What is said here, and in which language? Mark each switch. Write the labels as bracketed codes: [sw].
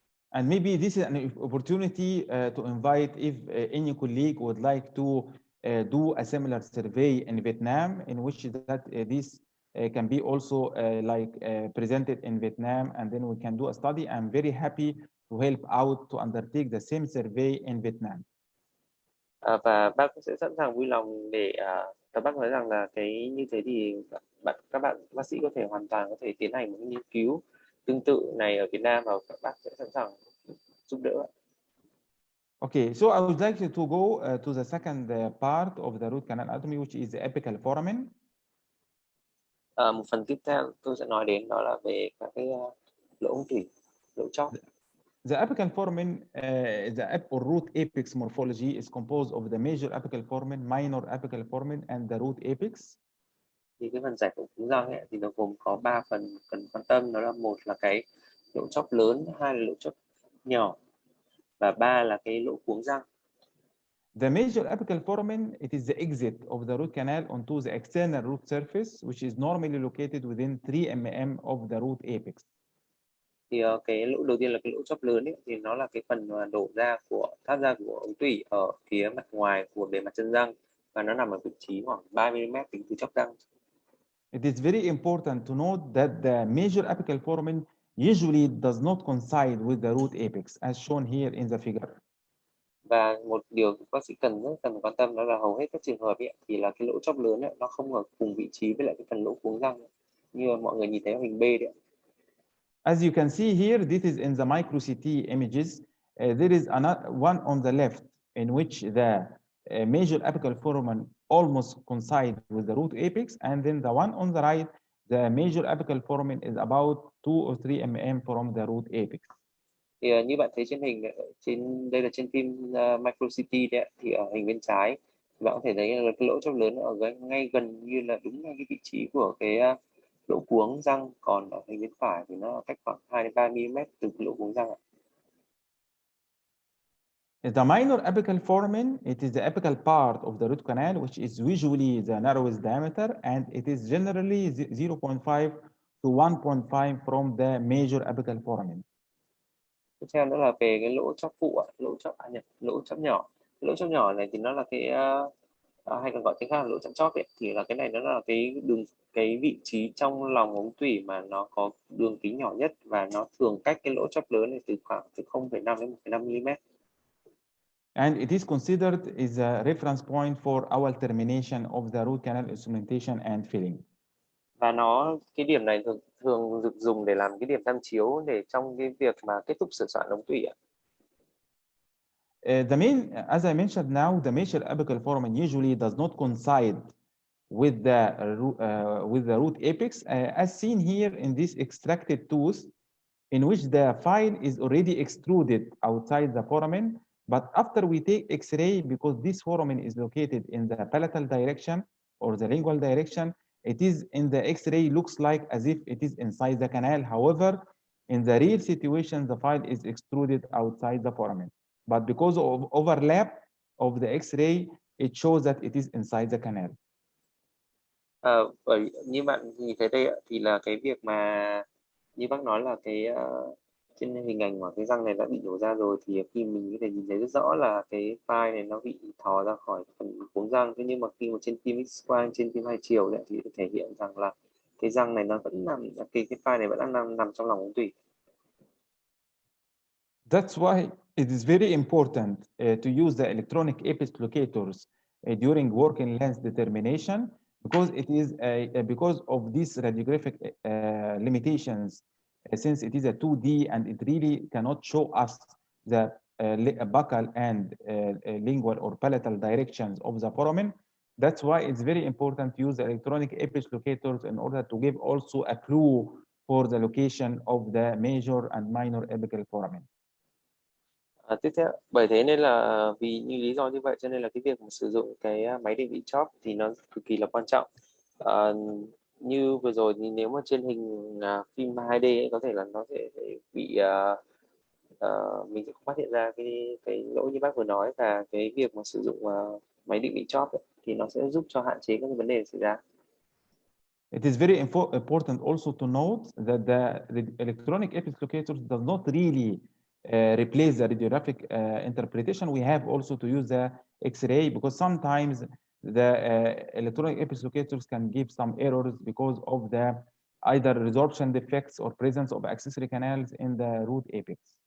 [en] And maybe this is an opportunity to invite if any colleague would like to do a similar survey in Vietnam, in which that this can be also presented in Vietnam, and then we can do a study. I'm very happy to help out to undertake the same survey in Vietnam. [vi] Và bác sẽ sẵn sàng vui lòng để các bác nói rằng là cái như thế thì các bạn bác sĩ có thể hoàn toàn có thể tiến hành một nghiên cứu tương tự này ở Việt Nam và các bác sẽ sẵn sàng giúp đỡ. [en] Okay, so I would like to go to the second part of the root canal anatomy, which is the apical foramen. [vi] Một phần tiếp theo tôi sẽ nói đến đó là về các cái lỗ ống tủy, lỗ chóp. [en] The apical foramen, or root apex morphology is composed of the major apical foramen, minor apical foramen, and the root apex. [vi] Thì cái phần giải phẫu cuống răng ấy, thì nó gồm có 3 phần cần quan tâm, đó là một là cái lỗ chóp lớn, hai là lỗ chóp nhỏ và ba là cái lỗ cuống răng. [en] The major apical foramen, it is the exit of the root canal onto the external root surface, which is normally located within 3 mm of the root apex. [vi] Thì cái lỗ đầu tiên là cái lỗ chóp lớn ấy, thì nó là cái phần đổ ra thoát ra của ống tủy ở phía mặt ngoài của bề mặt chân răng và nó nằm ở vị trí khoảng 3 mm tính từ chóp răng. [en] It is very important to note that the major apical foramen usually does not coincide with the root apex, as shown here in the figure. [vi] Và một điều bác sĩ cần quan tâm đó là hầu hết các trường hợp ấy, thì là cái lỗ chóp lớn ấy, nó không ở cùng vị trí với lại cái phần lỗ cuống răng như mọi người nhìn thấy ở hình B đấy. [en] As you can see here, this is in the micro CT images. There is one on the left in which the major apical foramen almost coincide with the root apex, and then the one on the right, the major apical foramen is about 2 or 3 mm from the root apex. [vi] Thì như bạn thấy trên hình, đây là trên phim micro CT đấy, thì ở hình bên trái bạn có thể thấy là cái lỗ chóp lớn ở ngay gần như là đúng ngay cái vị trí của cái lỗ cuống răng, còn ở hình bên phải thì nó cách khoảng 2 đến 3 mm từ cái lỗ cuống răng. [en] The minor apical foramen, it is the apical part of the root canal, which is usually the narrowest diameter, and it is generally 0.5 to 1.5 from the major apical foramen. [vi] Tiếp theo nữa là về cái lỗ chóp phụ, lỗ chóp nhỏ. Lỗ chóp nhỏ này thì nó là cái hay còn gọi tiếng khác là lỗ chóp chóp ấy, thì là cái này nó là cái vị trí trong lòng ống tủy mà nó có đường kính nhỏ nhất và nó thường cách cái lỗ chóp lớn này từ khoảng từ 0,5 đến 1,5 mm. [en] And it is considered as a reference point for our termination of the root canal instrumentation and filling. [vi] Và cái điểm này thường được dùng để làm cái điểm tham chiếu để trong cái việc mà kết thúc sửa soạn ống tủy ạ. [en] As I mentioned now, the major apical foramen usually does not coincide with the root apex, as seen here in this extracted tooth, in which the file is already extruded outside the foramen. But after we take X-ray, because this foramen is located in the palatal direction or the lingual direction, it is in the X-ray looks like as if it is inside the canal. However, In the real situation, the file is extruded outside the foramen. But because of overlap of the X-ray, it shows that it is inside the canal. [vi] Bởi như bạn nhìn thấy đây ạ, thì là cái việc mà như bác nói là cái trên hình ảnh mà cái răng này đã bị nhổ ra rồi, thì khi mình có thể nhìn thấy rất rõ là cái file này nó bị thò ra khỏi phần cuống răng. Thế nhưng mà khi mà trên phim X-quang, trên phim hai chiều đấy, thì thể hiện rằng là cái răng này nó vẫn nằm, cái file này vẫn đang nằm trong lòng ống tủy. [en] That's why it is very important to use the electronic apex locators during working length determination, because it is because of these radiographic limitations, since it is a 2D and it really cannot show us the buccal and lingual or palatal directions of the foramen. That's why it's very important to use the electronic apex locators in order to give also a clue for the location of the major and minor apical foramen. [vi] Tiếp theo, bởi thế nên là vì như lý do như vậy cho nên là cái việc mà sử dụng cái máy định vị chóp thì nó cực kỳ là quan trọng. Như vừa rồi thì nếu mà trên hình phim 2D ấy, có thể là nó sẽ bị mình sẽ không phát hiện ra cái lỗi như bác vừa nói, và cái việc mà sử dụng máy định vị chóp ấy, thì nó sẽ giúp cho hạn chế các vấn đề xảy ra. [en] It is very important also to note that the electronic apex locators does not really replace the radiographic interpretation. We have also to use the X-ray, because sometimes the electronic apex locators can give some errors because of the either resorption defects or presence of accessory canals in the root apex.